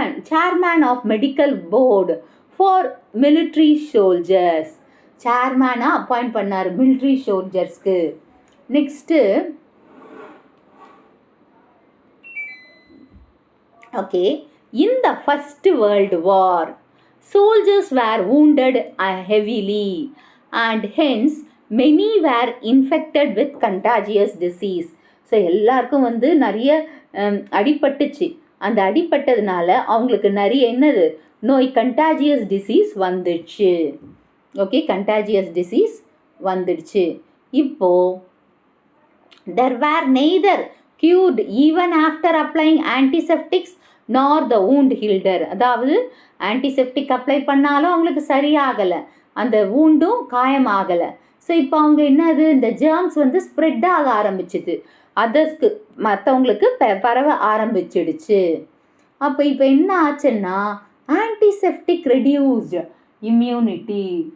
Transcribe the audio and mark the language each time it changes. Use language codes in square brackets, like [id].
[en] Chairman of medical board for military soldiers. [ta] சேர்மேனாக appoint பண்ணார் military சோல்ஜர்ஸ்க்கு. [en] Next okay, in the first world war soldiers were wounded heavily and hence many were infected with contagious disease. [ta] So எல்லாருக்கும் வந்து நிறைய அடிபட்டுச்சு. அந்த அடிபட்டதுனால அவங்களுக்கு நிறைய என்னது நோய், கண்டாஜியஸ் disease வந்துடுச்சு. ஓகே, கண்டாஜியஸ் டிசீஸ் வந்துடுச்சு. [en] இப்போது there were neither cured even after applying antiseptics nor the wound healed. [ta] அதாவது ஆன்டிசெப்டிக் அப்ளை பண்ணாலும் அவங்களுக்கு சரியாகலை, அந்த வூண்டும் காயமாகலை. ஸோ இப்போ அவங்க என்னது, இந்த ஜேர்ம்ஸ் வந்து ஸ்ப்ரெட் ஆக ஆரம்பிச்சிது, அதர்ஸ்க்கு மற்றவங்களுக்கு பரவ ஆரம்பிச்சிடுச்சு. அப்போ இப்போ என்ன ஆச்சுன்னா, ஆன்டிசெப்டிக் ரெடியூஸ்டு இம்யூனிட்டி.